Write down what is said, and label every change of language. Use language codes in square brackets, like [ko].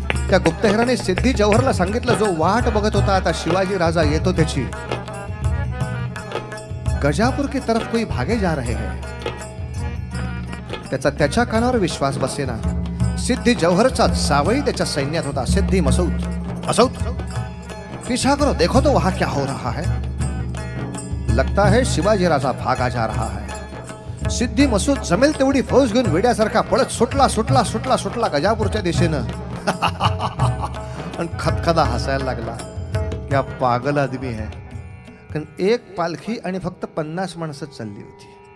[mr] त्या गुप्तहेराने सिद्धी जौहरला सांगितलं, जो वाट बघत होता आता शिवाजी राजा येतो त्याची, [hi] गजापूर की तरफ कोई भागे जा रहे हैं. [mr] त्याच्या कानावर विश्वास बसेना. सिद्धी जौहरचा जावई त्याच्या सैन्यात होता, सिद्धी मसूद. [hi] मसूद पीछा करो, देखो तो वहां क्या हो रहा है. लगता है शिवाजी राजा भागा जा रहा है. [mr] सिद्धी मसूद जमेल तेवढी फौज घेऊन वेड्यासारखा पळत सुटला सुटला सुटला सुटला गजापूरच्या दिशेनं. आणि खदखदा हसायला लागला. [hi] क्या पागल आदमी है. [mr] कारण एक पालखी आणि फक्त 50 माणसं चालली होती.